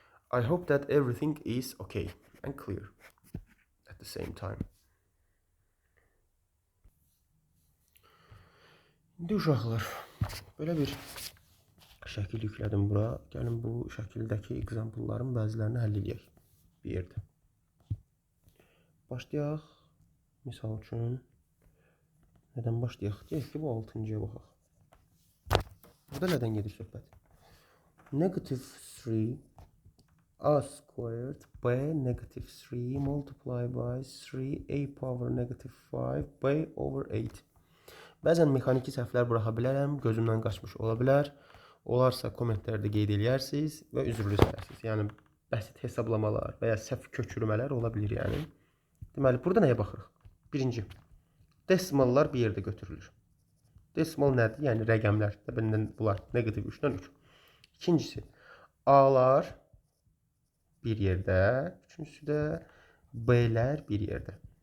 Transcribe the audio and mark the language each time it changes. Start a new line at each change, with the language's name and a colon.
English: I hope that everything is okay and clear at the same time.
Azerbaijani: İndi uşaqlar, belə bir şəkil yüklədim bura. Gəlin bu şəkildəki example'ların bəzilərini həll edək bir yerdə. Başlayaq. Misal üçün nədən başlayaq? Deyək ki, bu 6-cıya baxaq. Burada nədən gedir söhbət?
English: Negative 3 a squared b negative 3 multiply by 3 a power negative 5 b over 8.
Azerbaijani: Bəzən mexaniki səhvlər buraxa bilərəm, gözümdən qaçmış ola bilər. Olarsa kommentlərdə qeyd edərsiniz və üzrlü istərsiniz. Yəni bəsit hesablamalar və ya səhv köçürmələr ola bilir yəni. Deməli, burada nəyə baxırıq? Birinci, desimallar bir yerdə götürülür. Desimal nədir? Yəni rəqəmlər. Təbəndən bunlar negativ 3-dən 3. İkincisi, A-lar bir yerdə. Üçüncüsü də B-lər bir yerdə.